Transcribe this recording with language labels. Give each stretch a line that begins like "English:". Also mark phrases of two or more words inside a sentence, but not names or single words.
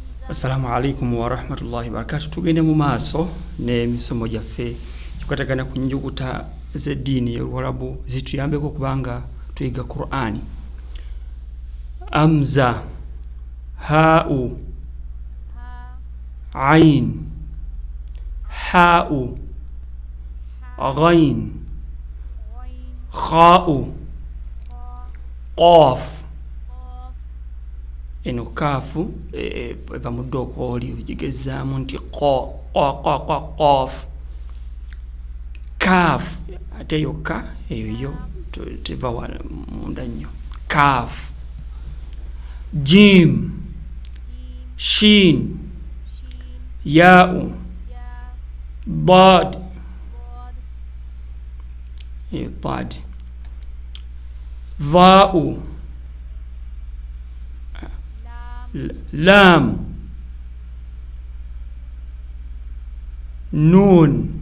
Arabic: السلام عليكم ورحمة الله وبركاته.
Ganda: Tugende mu maaso n'emisomo gyaffe kikwatagana ku njuguta z'eddiini y'Oluwarabu zituyambeko kubanga tuyiga Qur'ani.
Arabic: همزة، هاء، عين، حاء، غين، خاء، قاف.
Ganda: Eno kaafu eva mu ddooka oli ogigezaamu nti qaf. Kaaf ate yokka eyo teva munda nnyo.
Arabic: كاف. جيم، شين، ياء، ضاد، ضاد، واو، لام، نون,